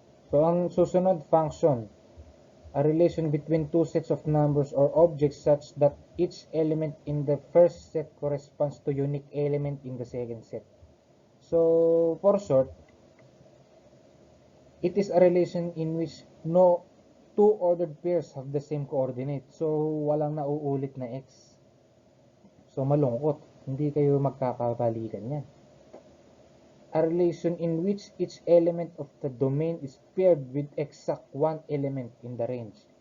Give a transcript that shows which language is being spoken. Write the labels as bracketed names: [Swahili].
[English] So [Filipino] ang susunod [English] function, a relation between two sets of numbers or objects such that each element in the first set corresponds to unique element in the second set. So, for short, it is a relation in which no two ordered pairs have the same coordinate. [Filipino] So, walang nauulit na x. So, malungkot. Hindi kayo magkakabalikan yan. [English] A relation in which each element of the domain is paired with exact one element in the range.